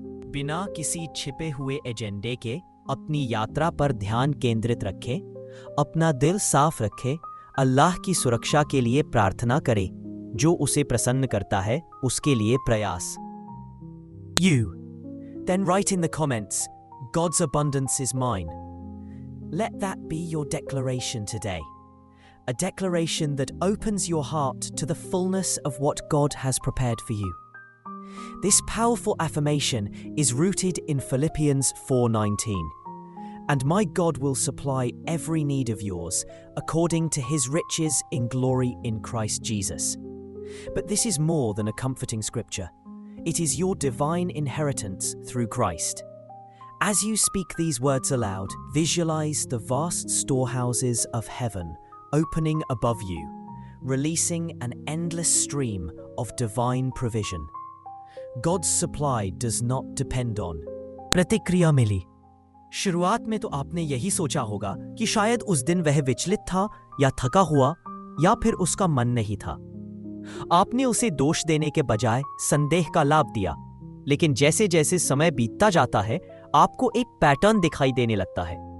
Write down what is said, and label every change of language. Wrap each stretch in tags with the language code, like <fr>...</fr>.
<hi>बिना किसी छिपे हुए एजेंडे के अपनी यात्रा पर ध्यान केंद्रित रखें। अपना दिल साफ रखें। अल्लाह की सुरक्षा के लिए प्रार्थना करें। जो उसे प्रसन्न करता है, उसके लिए प्रयास।</hi> <en>You. Then write in the comments, God's abundance is mine. Let that be your declaration today. A declaration that opens your heart to the fullness of what God has prepared for you. This powerful affirmation is rooted in Philippians 4:19. And my God will supply every need of yours according to his riches in glory in Christ Jesus. But this is more than a comforting scripture. It is your divine inheritance through Christ. As you speak these words aloud, visualize the vast storehouses of heaven opening above you, releasing an endless stream of divine provision. God's supply does not depend on.</en> <hi>प्रतिक्रिया मिली। शुरुआत में तो आपने यही सोचा होगा कि शायद उस दिन वह विचलित था या थका हुआ या फिर उसका मन नहीं था। आपने उसे दोष देने के बजाय संदेह का लाभ दिया। लेकिन जैसे जैसे समय बीतता जाता है, आपको एक पैटर्न दिखाई देने लगता है।</hi>